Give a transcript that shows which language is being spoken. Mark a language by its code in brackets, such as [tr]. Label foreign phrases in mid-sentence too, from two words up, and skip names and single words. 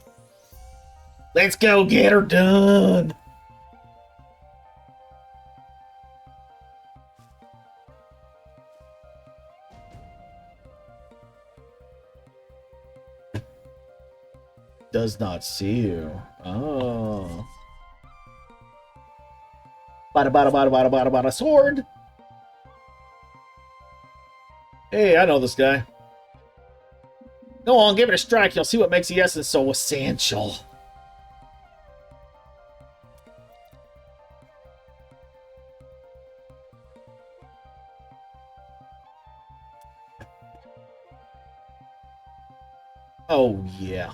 [en] Let's go get her done. Does not see you. Oh. Bada bada bada bada bada bada sword. Hey, I know this guy. Go on, give it a strike. You'll see what makes the essence so essential. Oh, yeah.